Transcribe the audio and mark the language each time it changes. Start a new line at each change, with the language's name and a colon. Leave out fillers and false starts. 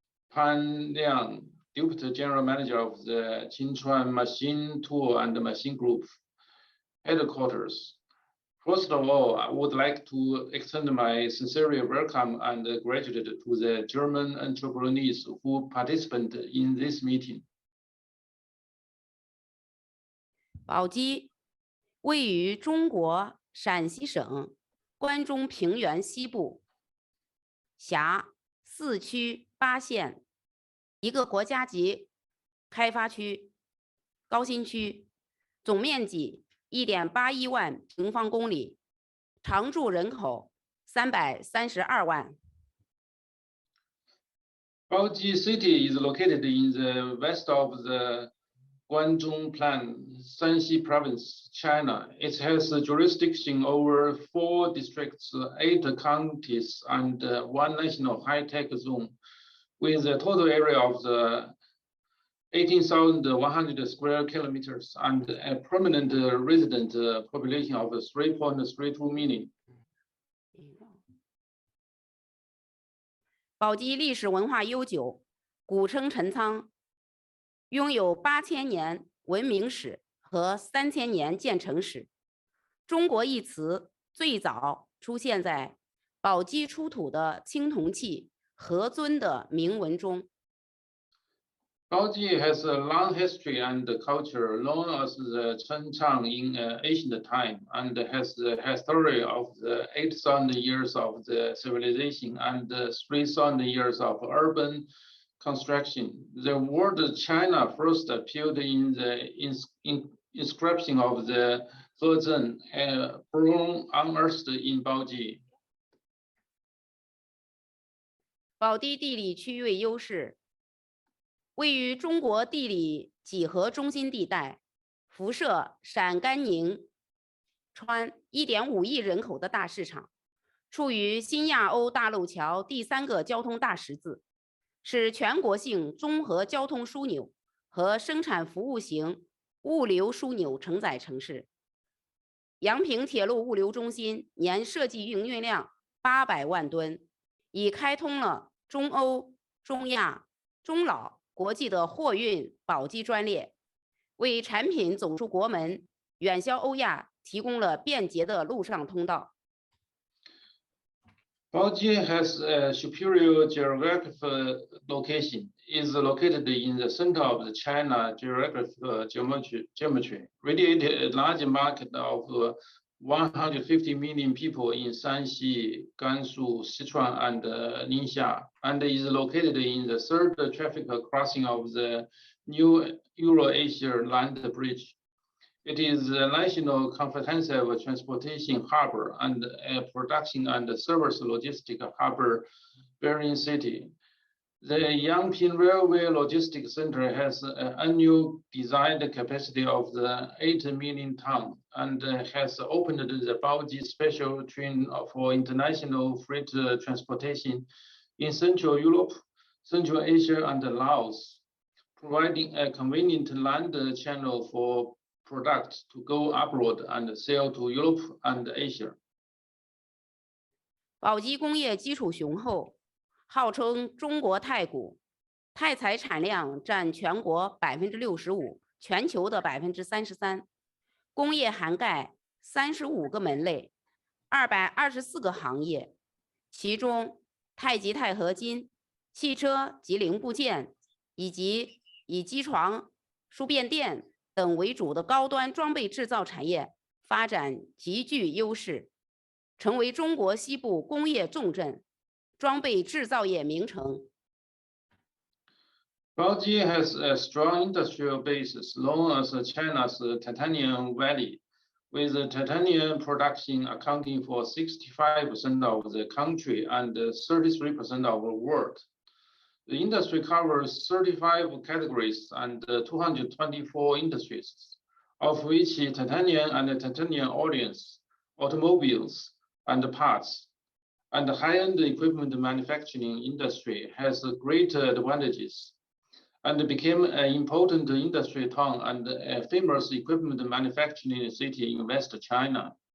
English: Pan Liang, Deputy General Manager of the Qinchuan Machine Tool and Machine Group headquarters. First of all, I would like to extend my sincere welcome and gratitude to the German entrepreneurs who participated in this meeting.
Chinese: 宝鸡位于中国陕西省关中平原西部，辖4区8县，一个国家级开发区、高新区，总面积1.81万平方公里，常住人口332万。
English: Baoji City is located in the west of the Guangdong Plan, Shaanxi Province, China. It has jurisdiction over 4 districts, 8 counties, and 1 national high-tech zone, with a total area of 18,100 square kilometers and a permanent resident population of 3.32 million.
Chinese: 宝鸡历史文化悠久，古称陈仓，拥有8000年文明史和3000年建成史。中国一词最早出现在宝鸡出土的青铜器何尊的铭文中。
English: Baoji has a long history and culture known as the Chenchang in ancient time, and has the history of the 8,000 years of the civilization and 3,000 years of urban construction. The word China first appeared in the inscription of the Zhen, born unearthed in Baoji.
Chinese: 宝鸡地理区位优势，位于中国地理几何中心地带，辐射陕甘宁川1.5亿人口的大市场，处于新亚欧大陆桥第3个交通大十字，是全国性综合交通枢纽和生产服务型物流枢纽承载城市。阳平铁路物流中心年设计营运量800万吨，已开通了中欧、中亚、中老国际的货运宝鸡专列，为产品走出国门、远销欧亚提供了便捷的陆上通道。
English: Baoji has a superior geographical location. It is located in the center of the China geographical geometry, radiated a large market of 150 million people in Shaanxi, Gansu, Sichuan, and Ningxia, and is located in the 3rd traffic crossing of the new Euro-Asia land bridge. It is a national comprehensive transportation harbor and a production and service logistic harbor bearing city. The Yangping Railway Logistics Center has an annual designed capacity of 8 million tons and has opened the Baoji special train for international freight transportation in Central Europe, Central Asia, and Laos, providing a convenient land channel for products to go abroad and sell to Europe and Asia.
Chinese: 宝鸡工业基础雄厚，号称中国太古，钛材产量占全国65%，全球的33%，工业涵盖35个门类，224个行业，其中太极钛合金、汽车及零部件以及以机床、输变电等为主的高端装备制造产业发展极具优势，成为中国西部工业重镇、装备制造业名城。
English: Baoji has a strong industrial base known as China's Titanium Valley, with titanium production accounting for 65% of the country and 33% of the world. The industry covers 35 categories and 224 industries, of which titanium and titanium alloys, automobiles, and parts, and the high-end equipment manufacturing industry has great advantages, and became an important industry town and a famous equipment manufacturing city in West China.